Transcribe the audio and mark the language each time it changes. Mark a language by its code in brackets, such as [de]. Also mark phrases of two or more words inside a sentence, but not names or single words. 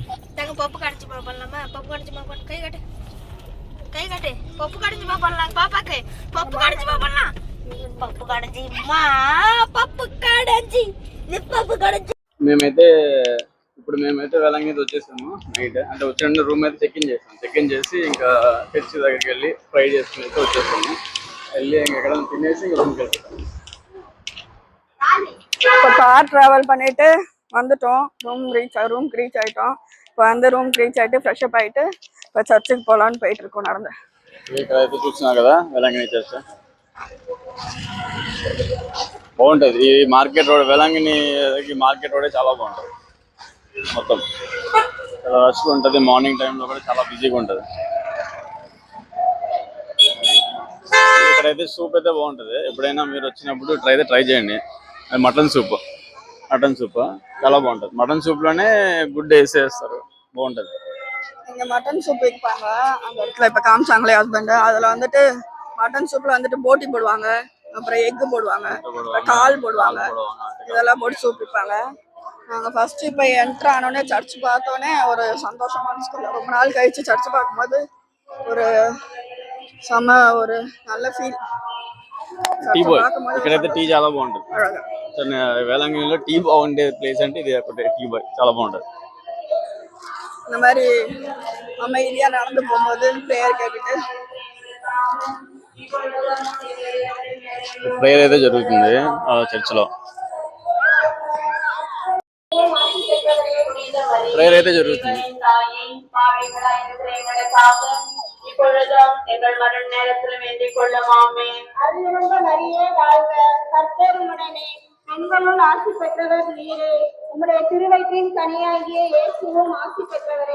[te] పప్పు కడిచి పాపల్లా పప్పు కడిచి పాపల్ కై కట్టే పప్పు కడిచి పాపల్లా పాపకే పప్పు కడిచి పాపల్లా పప్పు కడిచి మా పప్పు కడిచి. మేమైతే వేలంగి వచ్చేసాము నైట్. అంటే వచ్చిన రూమ్ అయితే [en] check in [te] చేసి ఇంకా చర్చి దగ్గరికి వెళ్ళి ఫ్రై చేసుకుని అయితే వచ్చేసాము. వెళ్ళి ఎక్కడ తినేసి ఇంకా రూమ్కి వెళ్తాము. [ta] இப்போ [en] car travel [ta] பண்ணிட்டு வந்துட்டோம். ரூம்க்கு ரீச் ஆகிட்டோம். இப்போ வந்து ரூம்க்கு ரீச் ஆகிட்டு ஃப்ரெஷ்அப் ஆகிட்டு இப்போ சர்ச்சுக்கு போகலான்னு போயிட்டு இருக்கோம் நடந்து. [te] ఇక్కడ అయితే చూస్తున్నా కదా వేలంగిని చర్చ్ బాగుంటుంది. ఈ [en] market road [te] వేలంగిని [en] market road [te] చాలా బాగుంటుంది. మొత్తం చాలా రష్గా ఉంటుంది. [en] morning time [te] కూడా చాలా బిజీగా ఉంటుంది. ఇక్కడైతే సూప్ అయితే బాగుంటుంది. ఎప్పుడైనా మీరు వచ్చినప్పుడు ట్రై చేయండి. అది [en] mutton soup [te] చాలా బాగుంటుంది. మటన్ సూప్లోనే గుడ్ వేసేస్తారు, బాగుంటుంది. [ta] இங்கே [en] mutton soup [ta] வைப்பாங்க அந்த இடத்துல. இப்போ காமிச்சாங்களே ஹஸ்பண்ட், அதில் வந்துட்டு மட்டன் சூப்பில் வந்துட்டு போட்டி போடுவாங்க, அப்புறம் எக்கு போடுவாங்க, கால் போடுவாங்க, இதெல்லாம் போட்டு சூப் வைப்பாங்க. நாங்கள் ஃபஸ்ட்டு இப்போ என்ட்ரு ஆனோடனே சர்ச் பார்த்தோன்னே ஒரு சந்தோஷமான ஸ்கூல். ரொம்ப நாள் கழிச்சு சர்ச் பார்க்கும்போது ஒரு ஒரு நல்ல ఫీల్. [en] tea boy [te] ఇక్కడైతే టీ చాలా బాగుంటుంది. వేలంగిలో టీ బాగుండే ప్లేస్ అంటే ఇది ఒకటి. [en] tea boy [te] చాలా బాగుంటుంది. [ta] இந்த மாதிரி அமைதியாக நடந்து போகும்போது ப்ரேயர் கேட்டுட்டு [te] ప్రేయర్ అయితే జరుగుతుంది చర్చిలో. ప్రేయర్ అయితే జరుగుతుంది. [ta] இப்பொழுதும் எங்கள் மரண நேரத்திலும் வேண்டிக் கொள்ளும். ஆமென். அருள்நிறைந்த மரியே வாழ்க, கர்த்தர் உம்முடனே, பெண்களுள் ஆசி பெற்றவர் நீரே, உம்முடைய திருவயிற்றின் கனியாகிய இயேசுவும் ஆசி பெற்றவரே.